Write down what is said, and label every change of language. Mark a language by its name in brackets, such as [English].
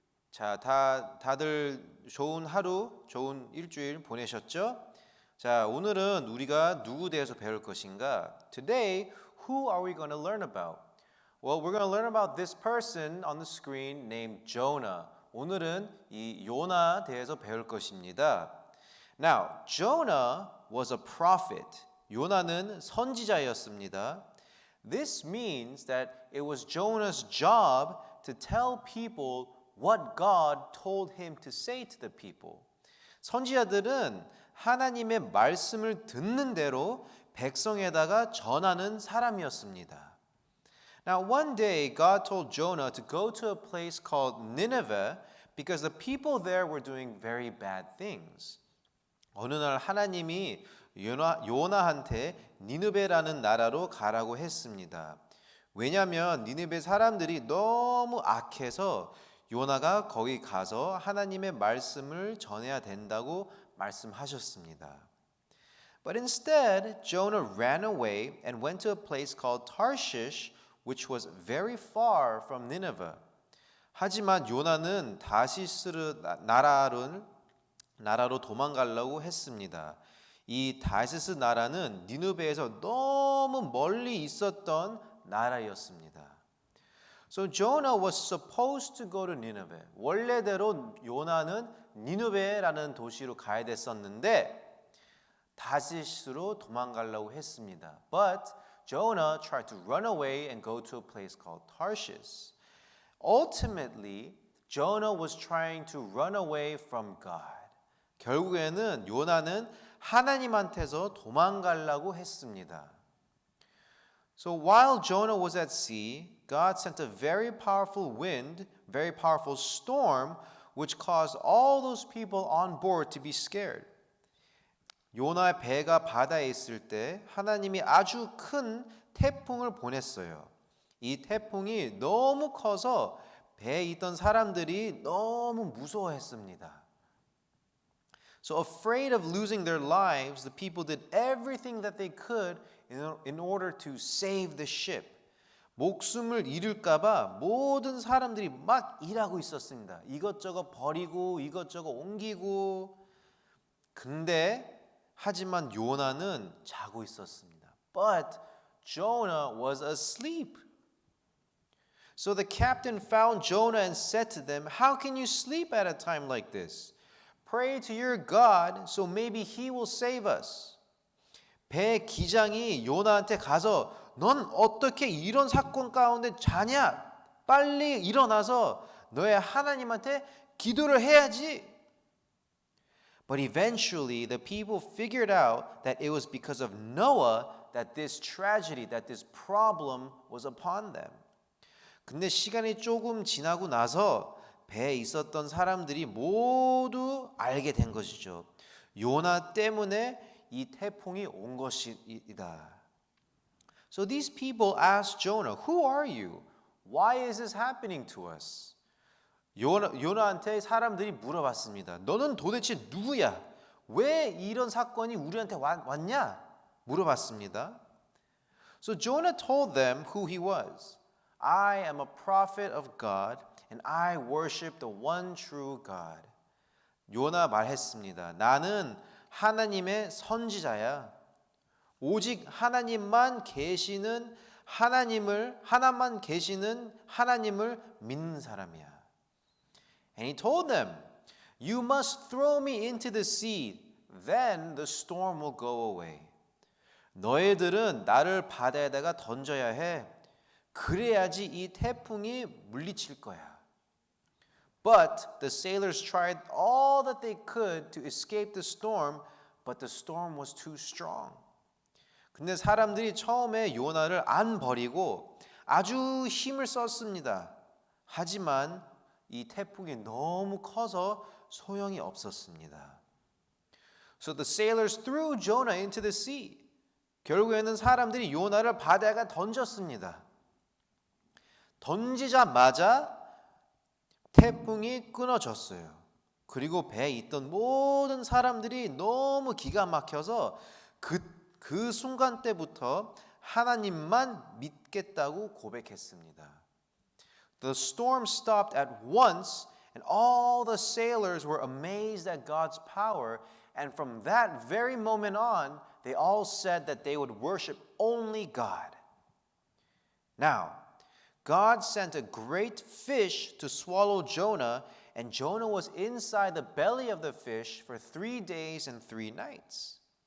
[Korean] 자, 다들 좋은 하루, 좋은 일주일 보내셨죠? 자, 오늘은 우리가 누구 대해서 배울 것인가? [English] Today, who are we going to learn about? Well, we're going to learn about this person on the screen named Jonah. [Korean] 오늘은 이 요나 대해서 배울 것입니다. [English] Now, Jonah was a prophet. [Korean] 요나는 선지자였습니다. [English] This means that it was Jonah's job to tell people what God told him to say to the people. [Korean] 선지자들은 하나님의 말씀을 듣는 대로 백성에다가 전하는 사람이었습니다. [English] Now one day God told Jonah to go to a place called Nineveh because the people there were doing very bad things. [Korean] 어느 날 하나님이 요나한테 니느베라는 나라로 가라고 했습니다. 왜냐하면 니느베 사람들이 너무 악해서 요나가 거기 가서 하나님의 말씀을 전해야 된다고 말씀하셨습니다. [English] But instead, Jonah ran away and went to a place called Tarshish, which was very far from Nineveh. [Korean] 하지만 요나는 다시스 나라로 도망가려고 했습니다. 이 다시스 나라는 니느베에서 너무 멀리 있었던 나라였습니다. [English] So Jonah was supposed to go to Nineveh. [Korean] 원래대로 요나는 니느베라는 도시로 가야 됐었는데 다시스로 도망가려고 했습니다. [English] But Jonah tried to run away and go to a place called Tarshish. Ultimately, Jonah was trying to run away from God. [Korean] 결국에는 요나는 하나님한테서 도망가려고 했습니다. [English] So while Jonah was at sea, God sent a very powerful wind, very powerful storm, which caused all those people on board to be scared. [Korean] 요나의 배가 바다에 있을 때 하나님이 아주 큰 태풍을 보냈어요. 이 태풍이 너무 커서 배에 있던 사람들이 너무 무서워했습니다. [English] So afraid of losing their lives, the people did everything that they could in order to save the ship. [Korean] 목숨을 잃을까봐 모든 사람들이 막 일하고 있었습니다. 이것저것 버리고 이것저것 옮기고. 근데 하지만 요나는 자고 있었습니다. [English] But Jonah was asleep. So the captain found Jonah and said to them, "How can you sleep at a time like this? Pray to your God, so maybe He will save us." [Korean] 배 기장이 요나한테 가서 넌 어떻게 이런 사건 가운데 자냐? 빨리 일어나서 너의 하나님한테 기도를 해야지. [English] But eventually the people figured out that it was because of Noah that this tragedy, that this problem was upon them. [Korean] 근데 시간이 조금 지나고 나서 배에 있었던 사람들이 모두 알게 된 것이죠. 요나 때문에 이 태풍이 온 것이다. [English] So these people asked Jonah, "Who are you? Why is this happening to us?" [Korean] 요나한테 사람들이 물어봤습니다. 너는 도대체 누구야? 왜 이런 사건이 우리한테 왔냐? 물어봤습니다. [English] So Jonah told them who he was. I am a prophet of God. And I worship the one true God. [Korean] 요나 말했습니다. 나는 하나님의 선지자야. 오직 하나님만 계시는 하나만 계시는 하나님을 믿는 사람이야. [English] And he told them, "You must throw me into the sea. Then the storm will go away." [Korean] 너희들은 나를 바다에다가 던져야 해. 그래야지 이 태풍이 물리칠 거야. [English] But the sailors tried all that they could to escape the storm, but the storm was too strong. [Korean] 근데 사람들이 처음에 요나를 안 버리고 아주 힘을 썼습니다. 하지만 이 태풍이 너무 커서 소용이 없었습니다. So the sailors threw Jonah into the sea. 결국에는 사람들이 요나를 바다에 던졌습니다. 던지자마자 태풍이 끊어졌어요. 그리고 배에 있던 모든 사람들이 너무 기가 막혀서 그 순간 때부터 하나님만 믿겠다고 고백했습니다. [English] The storm stopped at once and all the sailors were amazed at God's power, and from that very moment on they all said that they would worship only God. Now, God sent a great fish to swallow Jonah, and Jonah was inside the belly of the fish for 3 days and 3 nights.